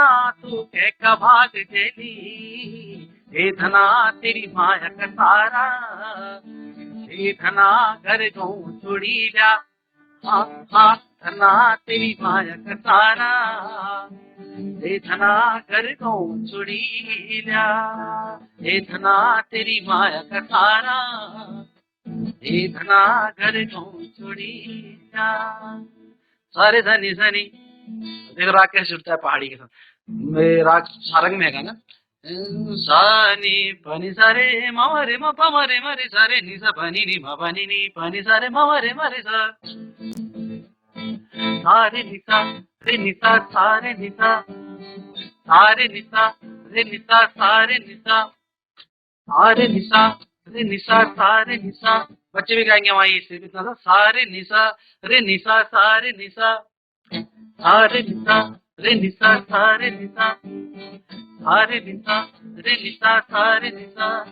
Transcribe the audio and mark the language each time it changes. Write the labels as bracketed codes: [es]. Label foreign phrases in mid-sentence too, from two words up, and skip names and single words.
[gbm] तू के का भाग जेली, हे धना तेरी माया का तारा, हे धना घर गऊ छोड़ी जा, हाँ धना तेरी माया का तारा, हे धना घर गऊ छोड़ी जा, हे धना तेरी माया का तारा, हे धना घर गऊ छोड़ी जा। [hi] सारे धनी धनी देखो राग कैसे जुड़ता है पहाड़ी के साथ, राग सारंग में है ना, सानी पानी सारे मारे मा पारे मारे सारे नि सा पानी नि मा पानी नि पानी सारे मारे मारे सा, सारे निसा रे निसा सारे निसा, सारे निसा रे निसा सारे निसा, सारे निसा रे निसा सारे निसा। बच्चे भी गाएंगे वहां इसे इतना सा, सारे निसा रे निसा सारे निसा, सारे निसा रे निसा सारे निसा, सारे निसा रे निसा सारे निसा।